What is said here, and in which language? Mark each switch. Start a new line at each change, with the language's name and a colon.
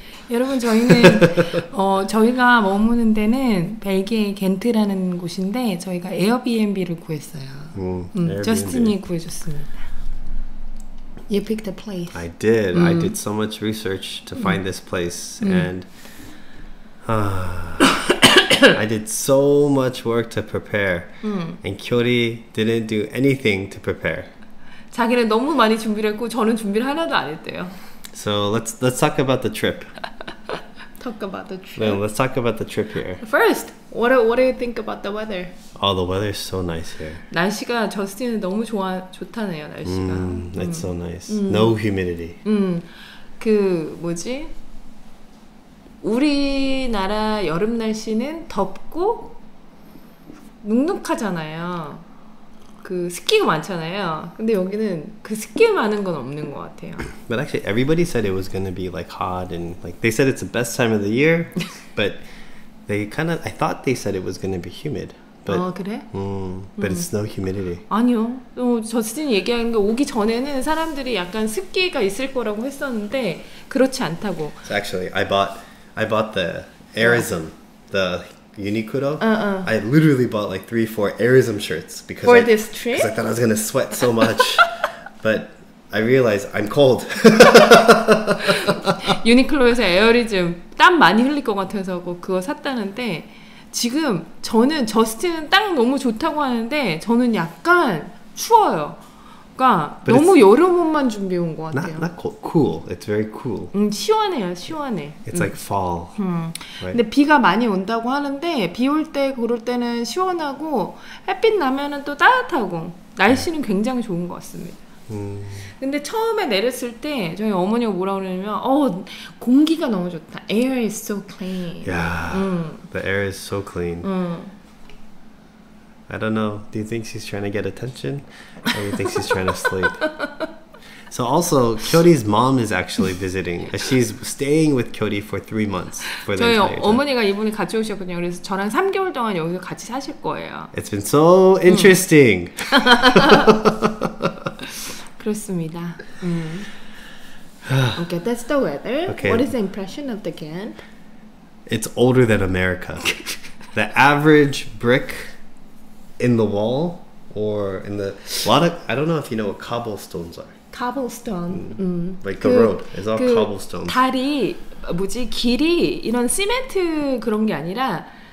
Korean: 여러분 저희는 저희가 머무는 데는 벨기에 겐트라는 곳인데 저희가 에어비앤비를 구했어요. 저스틴이 구해줬습니다.
English: You picked a place. I did. I did so much research to find this place, and I did so much work to prepare, and Kyori didn't do anything to prepare.
Korean: 자기는 너무 많이 준비를 했고 저는 준비를 하나도 안 했대요.
English: So let's talk about the trip. Talk about the trip. Well, let's talk about the trip here. First, what do you think about the weather? Oh, the weather is so nice here.
Korean: 날씨가 저스틴은 너무 좋다네요. 날씨가.
English: It's so nice. No humidity.
Korean: 그 뭐지? 우리나라 여름 날씨는 덥고 눅눅하잖아요. 그 습기가 많잖아요. 근데 여기는 그 습기 많은 건 없는 것 같아요.
English: But actually, everybody said it was going to be like hot and like they said it's the best time of the year. But I thought they said it was going to be humid. But
Korean: 그래?
English: but it's no humidity.
Korean: 아니요. 저스틴이 얘기하는 게 오기 전에는 사람들이 약간 습기가 있을 거라고 했었는데 그렇지 않다고.
English: So actually, I bought the Airism, the Uniqlo. I literally bought like 3-4 Airism shirts because this trip? Because I thought I was gonna sweat so much, but I realized I'm cold.
Korean: 유니클로에서 에어리즘 땀 많이 흘릴 것 같아서 그거 샀다는데 지금 저스틴은 딱 너무 좋다고 하는데 저는 약간 추워요. 그러니까 너무 여름 옷만 준비해 온 것 같아요.
English: Not cold, cool. It's very cool.
Korean: 시원해요, 시원해.
English: It's like fall. Right?
Korean: 근데 비가 많이 온다고 하는데 비 올 때 그럴 때는 시원하고 햇빛 나면은 또 따뜻하고 날씨는 굉장히 좋은 것 같습니다. 근데 처음에 내렸을 때 저희 어머니가 뭐라 그러냐면 공기가 너무 좋다.
English: Air is so clean. Yeah, the air is so clean. I don't know. Do you think she's trying to get attention? Or do you think she's trying to sleep? So also, Kyori's mom is actually visiting. She's staying with Kyori for 3 months. For the
Korean: 저희
English: entire time.
Korean: 어머니가 이번에 같이 오셨거든요. 그래서 저랑 3개월 동안 여기서 같이 사실 거예요.
English: It's been so interesting.
Korean: 그렇습니다.
English: Okay, that's the weather. Okay. What is the impression of the Ghent? It's older than America. The average brick in the wall or in the I don't know if you know what cobblestones are. Cobblestone. Like the road is all cobblestones.
Korean: 다리 길이 이런 시멘트 그런 게 아니라